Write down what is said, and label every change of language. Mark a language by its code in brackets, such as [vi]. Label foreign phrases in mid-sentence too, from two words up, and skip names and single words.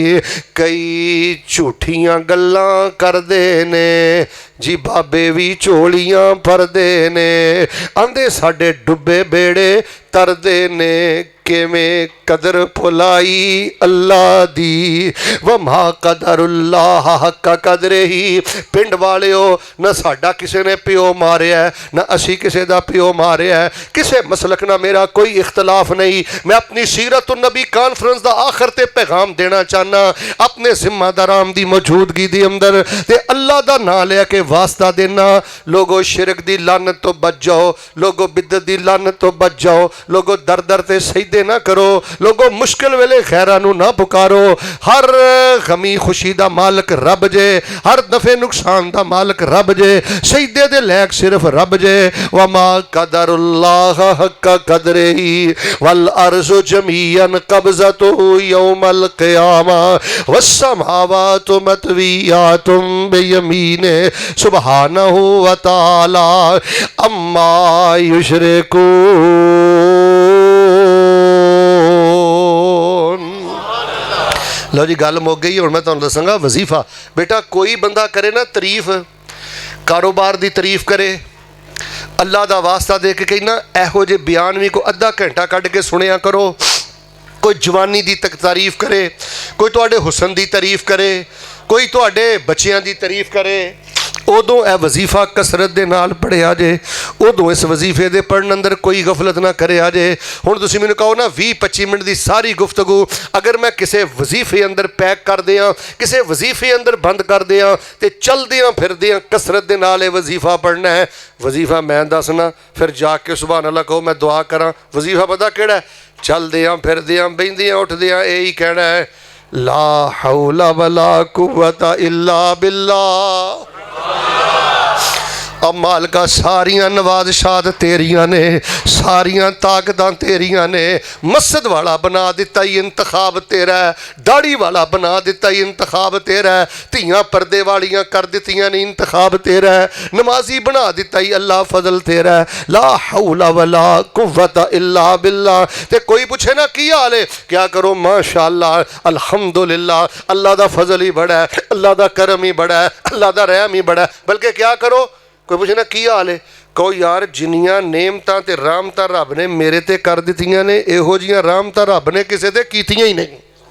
[pa] کئی جھوٹھیاں گلاں کردے نے جی، بابے بھی جھولیاں بھردے نے، آندے ساڈے ڈبے بیڑے تردے نے. کویں قدر بھلائی اللہ دی, [ar] وما قدروا الله حق قدره. [pa] پنڈ والیو، نہ ساڈا کسی نے پیو ماریا، نہ اسی کسی کا پیو ماریا، کسی مسلک نال میرا کوئی اختلاف نہیں. میں اپنی سیرت نبی کانفرنس کا آخر تے پیغام دینا چاہنا، اپنے ذمہ داراں کی موجودگی کے اندر تے اللہ کا ناں لیا کے واسطہ دینا. لوگو شرک کی لعنت تو بچ جاؤ، لوگو بدعت کی لعنت تو بچ جاؤ, لوگو در در تے سجدے نہ کرو، لوگو مشکل ویلے غیراں نوں نہ پکارو. ہر غمی خوشی دا مالک رب جے، ہر دفع نقصان دا مالک رب جے، سجدے دے لائق صرف رب جے. [ar] وما قدروا الله حق قدره, والأرض جميعا قبضته يوم القيامة والسماوات مطويات بيمينه سبحانه وتعالى عما يشركون. [pa] لو جی گل مک گئی. ہن میں تہانوں دساں گا وظیفہ۔ بیٹا کوئی بندہ کرے نا تعریف، کاروبار کی تعریف کرے، اللہ کا واسطہ دے کے کہنا ایہو جے بیان بھی کوئی ادھا گھنٹہ کڈھ کے سنیا کرو. کوئی جوانی کی تعریف کرے، کوئی تہاڈے حسن کی تعریف کرے، کوئی تہاڈے بچیاں کی تعریف کرے، اودوں یہ وظیفہ کثرت دے نال پڑھیا جے. اودوں اس وظیفے کے پڑھن اندر کوئی غفلت نہ کرے آ جائے. ہن تسیں مینوں کہو نا 20-25 منٹ کی ساری گفتگو اگر میں کسی وظیفے اندر پیک کر دیاں، کسی وظیفے اندر بند کر دیاں تو چلدیاں پھردیاں کثرت کے نال وظیفہ پڑھنا ہے. وظیفہ میں دسنا، فیر جا کے [ar] سبحان الله [pa] کہو میں دعا کراں. وظیفہ پتہ کیہڑا ہے? چلدیاں پھردیاں بہندیاں اٹھدیاں یہی کہنا ہے, [ar] لا حول ولا قوة إلا بالله. [pa] اب مالکا ساریاں نوازشات تیریاں نے، ساریاں طاقتاں تیریاں نے. مسجد والا بنا دتا ای انتخاب تیرا ہے، داڑھی والا بنا دتا ای انتخاب تیرا ہے، دھیاں پردے والیاں کر دتیاں نے انتخاب تیرا ہے، نمازی بنا دتا ای اللہ فضل تیرا ہے. [ar] لا حول ولا قوة إلا بالله. [pa] تے کوئی پچھے نا کی حال ہے، کیا کرو [ar] ما شاء الله الحمد لله, [pa] اللہ دا فضل ای بڑا ہے، اللہ دا کرم ای بڑا ہے، اللہ دا رحم ای بڑا ہے. بلکہ کیا کرو، کوئی پچھے نا کی حال ہے، کہو یار جنیاں نعمتاں تے رحمتاں رب نے میرے تے کر دتیاں نے، ایہو جیہیاں رحمتاں رب نے کسے تے کیتیاں ای نہیں.